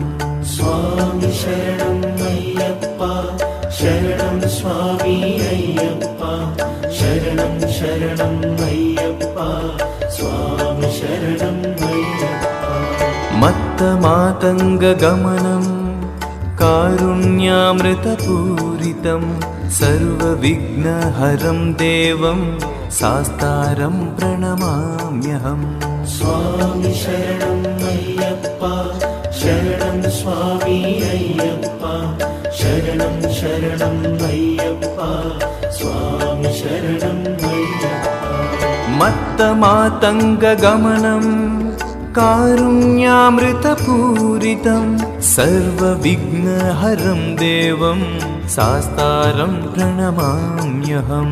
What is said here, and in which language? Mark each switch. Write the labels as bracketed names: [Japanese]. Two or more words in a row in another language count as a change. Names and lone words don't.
[Sanskrit] स्वामी शरणं अय्यप्पा, शरणं स्वामी अय्यप्पा, शरणं शरणं अय्यप्पा, स्वामी शरणं अय्यप्पा। मत्तमातङ्गगमनं कारुण्यामृतपूरितं सर्वविघ्नहरं देवं शास्तारं प्रणमाम्यहम्। స్వామి శరణం అయ్యప్ప శరణం స్వామి అయ్యప్ప శరణం శరణం అయ్యప్ప స్వామి శరణం అయ్యప్ప మత్తమాతంగగమనం కారుణ్యామృతపూరితం సర్వవిఘ్నహరం దేవం శాస్తారం ప్రణమామ్యహం